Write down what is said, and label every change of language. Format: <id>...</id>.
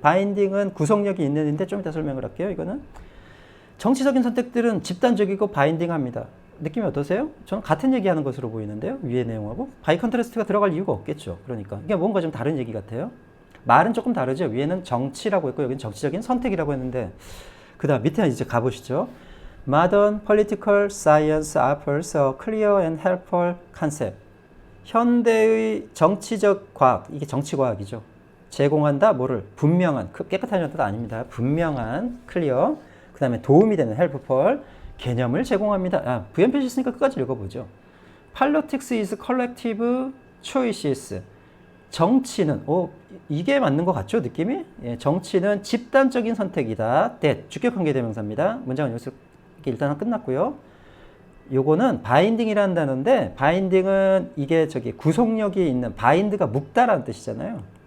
<ko>binding은 구속력이 있는데 좀 이따 설명을 할게요. 이거는 정치적인 선택들은 집단적이고 바인딩합니다. 느낌이 어떠세요? 저는 같은 얘기하는 것으로 보이는데요. 위의 내용하고 바이 컨트라스트가 들어갈 이유가 없겠죠. 그러니까 이게 뭔가 좀 다른 얘기 같아요. 말은 조금 다르죠. 위에는 정치라고 했고 여기는 정치적인 선택이라고 했는데, 그 다음 밑에 이제 가보시죠.</ko> <en>Modern political science offers a clear and helpful concept.</en> <ko>현대의 정치적 과학, 이게 정치과학이죠. 제공한다, 뭐를? 분명한, 깨끗한 뜻 아닙니다. 분명한, 클리어. 그 다음에 도움이 되는, helpful, 개념을 제공합니다. 부연표시 있으니까 끝까지 읽어보죠.</ko> <en>Politics is collective choices.</en> <ko>정치는, 이게 맞는 것 같죠, 느낌이? 예, 정치는 집단적인 선택이다. that, 주격관계 대명사입니다. 문장은 여기서 일단 끝났고요. 요거는 바인딩이라는 단어인데, 바인딩은 이게 구속력이 있는, 바인드가 묶다라는 뜻이잖아요.</ko>